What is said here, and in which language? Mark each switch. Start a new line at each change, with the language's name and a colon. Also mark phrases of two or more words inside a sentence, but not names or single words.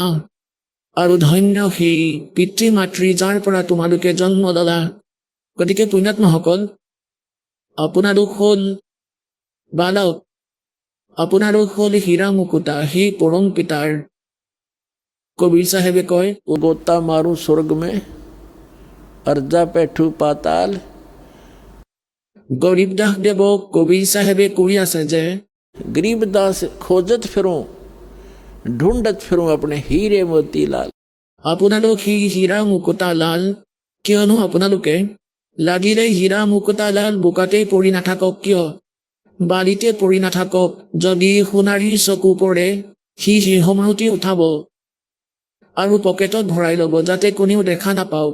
Assamese: আৰু ধন্য সেই পিতৃ মাতৃ যাৰ পৰা তোমালোকে জন্ম ললা। গতিকে পুণ্যাত্মাসকল, আপোনালোক হ'ল বালক, আপোনালোক হ'ল হীৰা মুকুতা সেই পৰম পিতাৰ। কবিৰ চাহেবে কয়,
Hindi: गोता मारूं स्वर्ग में अर्जा पैठू पाताल।
Assamese: গৰীবদাস দেৱক কবিৰ চাহেবে কৈ আছে যে
Hindi: गरीबदास खोजत फिरूं, ढूंढत फिरूं अपने हीरे मोती लाल।
Assamese: আপোনালোক সেই হীৰা মুকুতা লাল, কিয়নো আপোনালোকে লাগিলে হীৰা মুকুতা লাল বোকাতেই পৰি নাথাকক কিয়, বালিতে পৰি নাথাকক, যদি সোণাৰীৰ চকু পৰে সি সেই সময়তে উঠাব আৰু পকেটত ভৰাই ল'ব যাতে কোনেও দেখা নাপাওক।